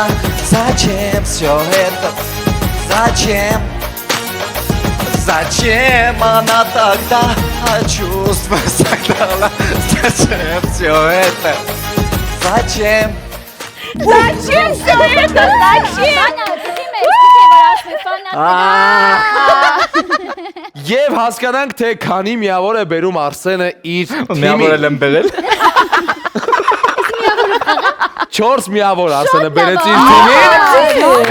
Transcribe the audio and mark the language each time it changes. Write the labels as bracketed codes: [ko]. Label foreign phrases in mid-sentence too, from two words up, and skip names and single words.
[ru] Зачем все это? Зачем? Зачем она тогда, а чувства согнала? Зачем все это? Зачем? Зачем все это? [hy] Եվ հասկանանք, թե քանի միավոր է բերում Արսենը իր Միավոր թիմին։ եմ բերել։ 4 միավոր Արսենը բերեց իր թիմին։